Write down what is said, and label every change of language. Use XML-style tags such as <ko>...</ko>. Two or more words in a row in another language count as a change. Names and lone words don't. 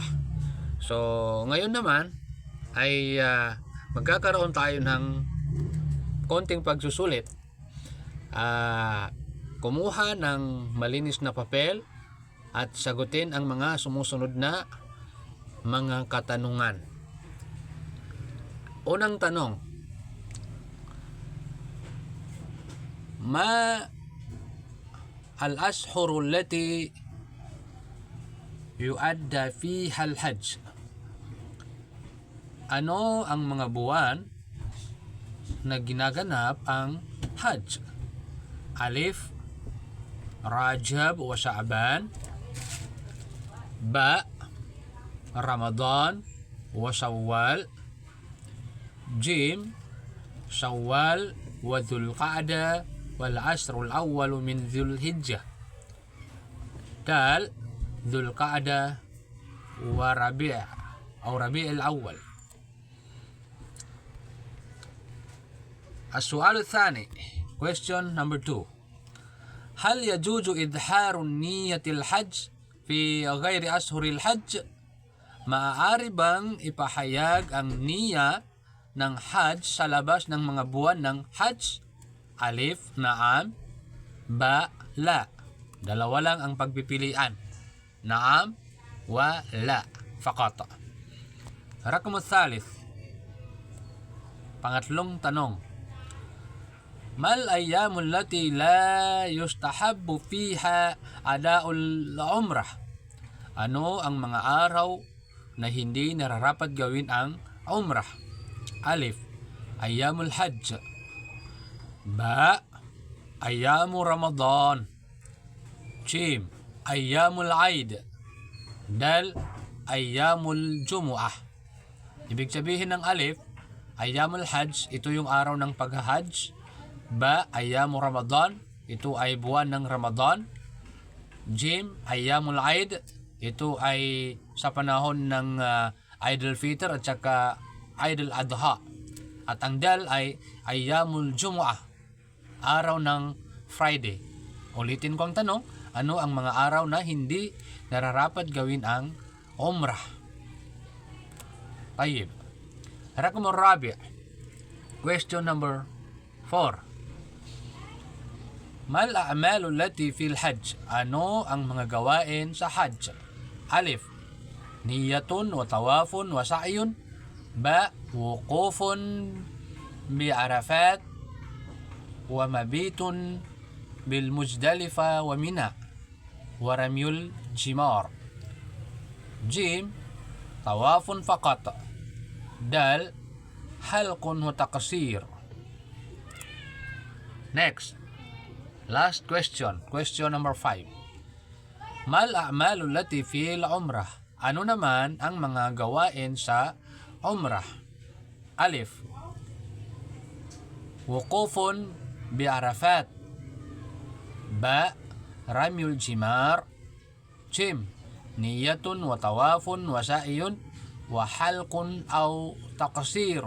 <tl>So, ngayon naman ay magkakaroon tayo ng konting pagsusulit. Kumuha ng malinis na papel at sagutin ang mga sumusunod na mga katanungan. Unang tanong:</tl> <ar>ما الأشهر التي يؤدى فيها الحج?</ar> <tl>Ano ang mga buwan na ginaganap ang Hajj?</tl> <ar>ألف، رجب وشعبان. باء، رمضان وشوال. جيم، شوال وذو القعدة والعشر الأول من ذي الحجة. دال، ذو القعدة وربيع' أو ربيع الأول. السؤال الثاني,</ar> <en>question number 2.</en> <ar>هل يجوز إظهار نية الحج في غير أشهر الحج?</ar> <tl>Maaari bang ipahayag ang niya ng Hajj sa labas ng mga buwan ng Hajj?</tl> <ar>ألف، نعم. باء، لا.</ar> <tl>Dalawa lang ang pagpipilian.</tl> <ar>نعم ولا. فقط. رقم الثالث.</ar> <tl>Pangatlong tanong.</tl> <ar>ما الأيام التي لا يستحب فيها أداء العمرة?</ar> <tl>Ano ang mga araw na hindi nararapat gawin ang umrah?</tl> <ar>ألف، أيام الحج. باء، أيام رمضان. جيم، أيام العيد. دال، أيام الجمعة.</ar> <tl>Ibig sabihin ng alif,</tl> <ar>أيام الحج,</ar> <tl>ito yung araw ng pag-hajj.</tl> <ar>باء، أيام رمضان,</ar> <tl>ito ay buwan ng Ramadan.</tl> <ar>جيم، أيام العيد,</ar> <tl>ito ay sa panahon ng Eid al-Fitr at saka Eid al-Adha. At ang dal ay</tl> <ar>أيام الجمعة,</ar> <tl>araw ng Friday. Ulitin ko ang tanong, ano ang mga araw na hindi nararapat gawin ang umrah?</tl> <ar>طيب. رقم الرابع'.</ar> <en>Question number 4.</en> <ar>ما الأعمال التي في الحج?</ar> <tl>Ano ang mga gawain sa hajj?</tl> <ar>ألف، نية وطواف وسعي. باء، وقوف بعرفات ومبيت بالمزدلفة ومنى ورمي الجمار. جيم، طواف فقط. دال، حلق وتقصير.</ar> <en>Next, last question, question number 5.</en> <ar>ما الأعمال التي في العمرة?</ar> <tl>Ano naman ang mga gawain sa umrah?</tl> <ar>ألف، وقوف بعرفات. باء، رمي الجمار. جيم, نية وطواف وسعي وحلق أو تقصير.</ar>